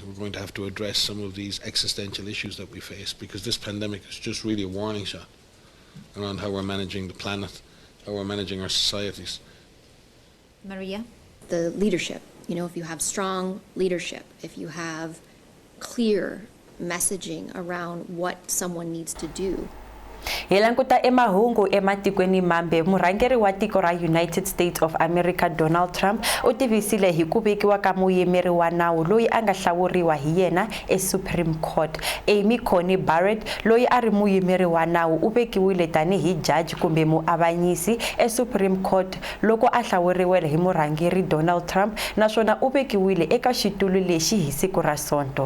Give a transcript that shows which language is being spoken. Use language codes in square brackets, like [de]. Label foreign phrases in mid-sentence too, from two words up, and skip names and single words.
[en] We're going to have to address some of these existential issues that we face, because this pandemic is just really a warning shot around how we're managing the planet, how we're managing our societies. Maria? The leadership. You know, if you have strong leadership, if you have clear messaging around what someone needs to do. [ts] Hi languta emahungu ematikweni mambe murhangeri wa tiko ra United States of America Donald Trump u tivisile hi ku vekiwa ka muyimeri wa nawu loyi a nga hlawuriwa hi yena Supreme Court. Amy Coney Barrett loyi a ri muyimeri wa nawu u vekiwile tanihi judge kumbe muavanyisi Supreme Court loko a hlawuriwile hi murhangeri Donald Trump, naswona u vekiwile eka xitulu lexi hi siku ra Sonto.